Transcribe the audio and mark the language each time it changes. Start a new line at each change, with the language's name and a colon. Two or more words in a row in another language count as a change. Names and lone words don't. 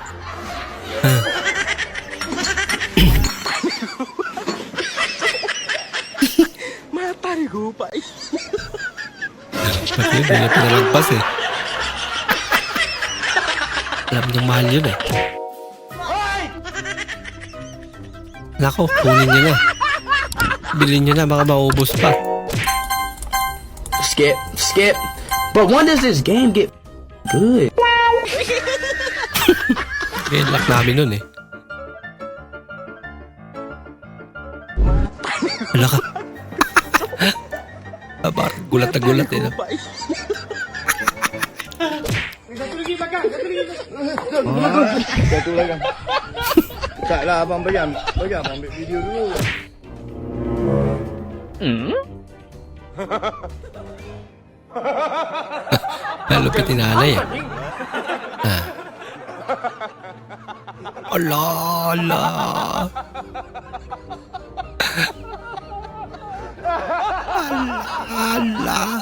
Filipino: Pati yun, hindi na pinalagpas eh. Alam niyang mahal yun eh. Nako, kunin niyo na. Bilhin niyo na, baka maubos pa.
English: Skip, skip. But when does this game get good?
Filipino: Kaya lock namin nun eh. Wala ka. Parang gulat na gulat eh. No?
Malay: Satu lagi. Tak lah abang bayar ambil video dulu.
Filipino: Lupit ni nanay eh. Ala, ala. Ala.